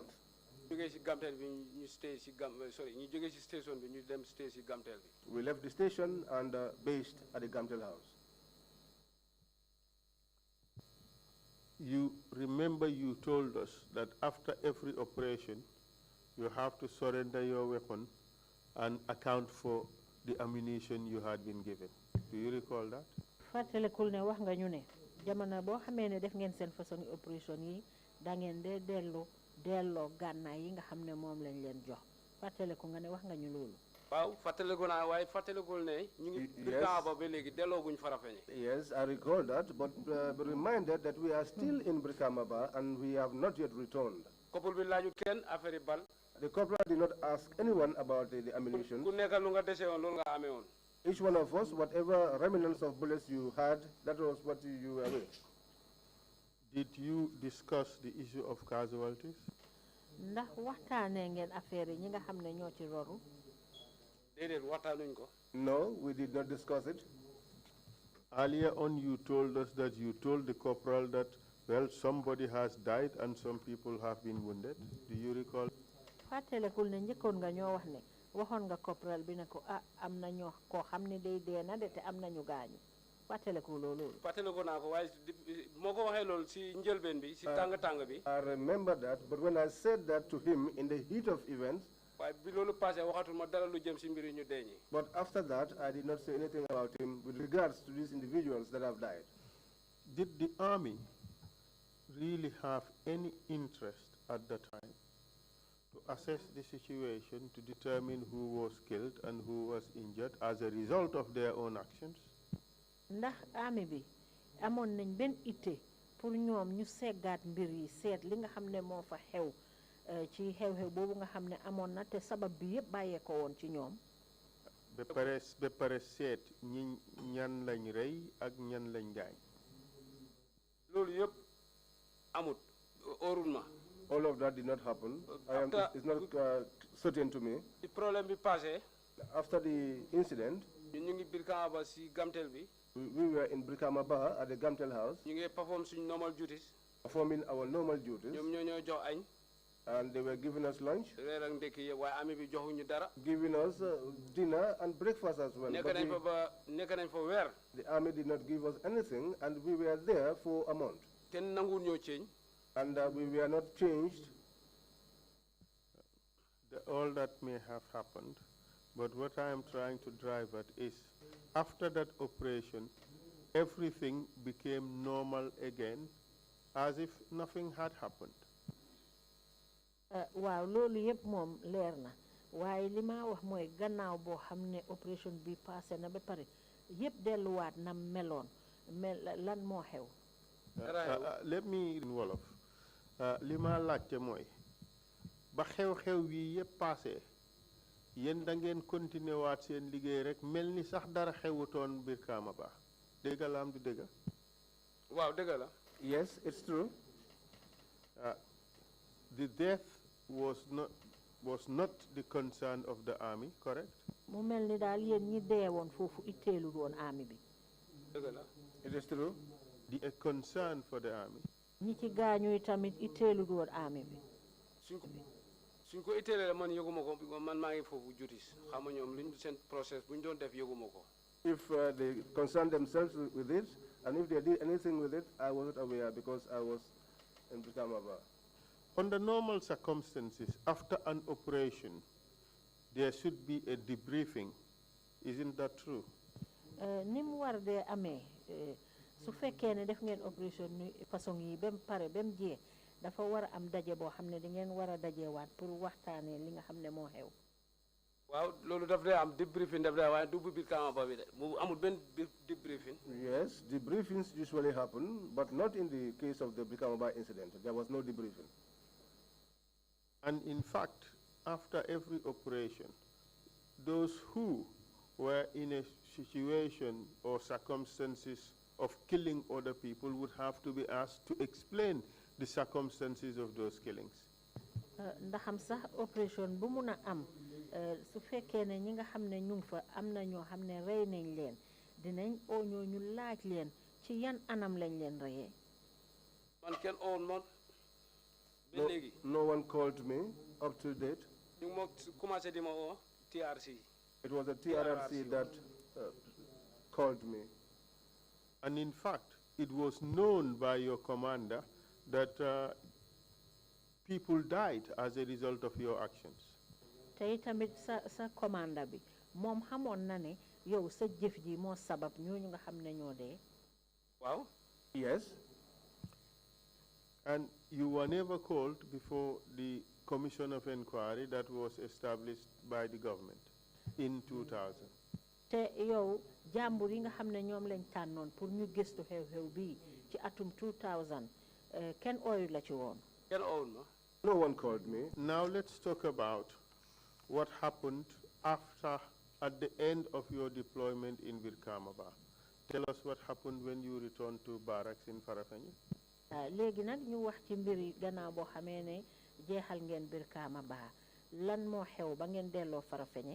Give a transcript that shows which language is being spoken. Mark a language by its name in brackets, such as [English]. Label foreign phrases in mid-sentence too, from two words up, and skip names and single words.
[English] We left the station and based at the Gamtel house. You remember you told us that after every operation, you have to surrender your weapon and account for the ammunition you had been given. Do you recall that? [Wolof] Fatelekul ne wax nga ñu ne jamono boo xamee ne def ngeen seen façon opération yi da ngeen dee delloo gànnaay yi nga xam ne moom lañ leen jox fateleku nga ne wax nga ñu loolu. Waaw fateleku naa waaye fatelekul ne ñu ngi Birkamaba ba léegi delloo guñ Farafenni. [English] Yes, I recall that, but be reminded that we are still in Birkamaba and we have not yet returned. [Wolof] Couple bi laaju kenn affaire bal. [English] The corporal did not ask anyone about the ammunition. [Wolof] Ku nekk lu nga dese woon loolu nga amee woon. [English] Each one of us, whatever remnants of bullets you had, that was what you were with. Did you discuss the issue of casualties? [Wolof] Ndax waxtaanee ngeen affaire yi ñi nga xam ne ñoo ci roru. Déedéet waxtaanuñ ko. [English] No, we did not discuss it. Earlier on, you told us that you told the corporal that, well, somebody has died and some people have been wounded. Do you recall? [Wolof] Fatelekul ne njëkkoon nga ñoo wax ne waxoon nga corporal bi ne ko am na ñoo koo xam ne day dee na de te am na ñu gaañu fàttaliku loolu. Fàttaliku naa ko waaye moo ko waxee loolu si njëlbeen bi si tàng bi. [English] I remember that, but when I said that to him in the heat of events. [Wolof] waaye bi loolu passé waxatuma dara lu jëm si mbiri ñu dee ñi. [English] But after that, I did not say anything about him with regards to these individuals that have died. Did the army really have any interest at the time to assess the situation to determine who was killed and who was injured as a result of their own actions? [Wolof] ndax army bi amoon nañ benn itte pour ñoom ñu seggaat mbir yi seet li nga xam ne moo fa xew ci xew-xew boobu nga xam ne amoon na te sabab bi yëpp bàyyee ko woon ci ñoom. ba pare seet ñan lañ rey ak ñan lañ gaañ. loolu yëpp amut óorul ma. [English] All of that did not happen. It's not certain to me. The problem [Wolof] bi passé. [English] After the incident, [Wolof] ñu ngi Brikama Ba si Gamtel bi. [English] We were in Brikama Ba at the Gamtel house. [Wolof] ñu ngi perform suñ [English] normal duties. Performing our normal duties. [Wolof] ñoom ñoo jox añ. [English] And they were giving us lunch. [Wolof] Reer ak ndekki yëpp waaye army bi joxuñu dara. [English] Giving us dinner and breakfast as well. [Wolof] nekk nañ fa weer. [English] The army did not give us anything, and we were there for a month. [Wolof] kenn nanguwul ñoo change. [English] And we were not changed. All that may have happened, but what I am trying to drive at is, after that operation, everything became normal again, as if nothing had happened. [Wolof] waaw loolu yëpp moom leer na waaye li ma wax mooy gannaaw boo xam ne opération bi passé na ba pare yëpp delluwaat na meloon lan moo xew. [English] Let me in Wolof. [Wolof] li ma laajte mooy ba xew-xew yi yëpp passé yéen da ngeen continuer waat seen liggéey rek mel ni sax dara xewutoon biir Kaama Ba dëgg la am du dëgg. waaw dëgg la. [English] Yes, it's true. The death was not the concern of the army, correct? [Wolof] mu mel ni daal yéen ñi dee woon foofu itteelul woon army bi. dëgg la. [English] It is true. A concern for the army. [Wolof] ñi ci gaañu tamit itteelul woon army bi. suñ ko itteelee man yëguma ko man maa ngi foofu jutis xam nga ñoom luñ seen process bu ñu doon def yëguma ko. [English] If they concerned themselves with it, and if they did anything with it, I wasn't aware because I was in Brikama Ba. Under normal circumstances, after an operation, there should be a debriefing. Isn't that true? [Wolof] ni mu war dee amee su fekkee ne def ngeen opération ni façon yi ba mu pare ba mu jee dafa war a am daje boo xam ne da ngeen war a dajewaat pour waxtaanee li nga xam ne moo xew. waaw loolu daf dee am debriefing daf dee waaye du biir Brikama Ba bi de mu amul benn debriefing. [English] Yes, debriefings usually happen, but not in the case of the Brikama Ba incident. There was no debriefing. And in fact, after every operation, those who were in a situation or circumstances of killing other people would have to be asked to explain the circumstances of those killings. [Wolof] ndaxam sax opération bu mun a am su fekkee ne ñi nga xam ne ñu ngi fa am na ñoo xam ne rey nañ leen dinañ oo ñoo ñu laaj leen ci yan anam lañ leen reyee. man kenn oon man. [English] No one called me up to date. [Wolof] ñu mo commencé di ma oo TRRC. [English] It was a TRRC that called me. And in fact, it was known by your commander that people died as a result of your actions. [Wolof] Tey tamit sa commander bi moom xamoon na ne yow sa jëf ji moo sabab ñooñu nga xam ne ñoo dee. Waaw. [English] Yes. And you were never called before the commission of inquiry that was established by the government in 2000. [Wolof] te yow jàmbur yi nga xam ne ñoom lañ tànnoon pour ñu gëstu xew-xew bii ci atum 2000 kenn ooyu la ci woon. kenn oowul ma. [English] No one called me. Now let's talk about what happened at the end of your deployment in Brikama Ba. Tell us what happened when you returned to barracks in Farafenni. [Wolof] léegi nag ñu wax ci mbir yi gannaaw boo xamee ne jeexal ngeen Brikama Ba lan moo xew ba ngeen delloo Farafenni.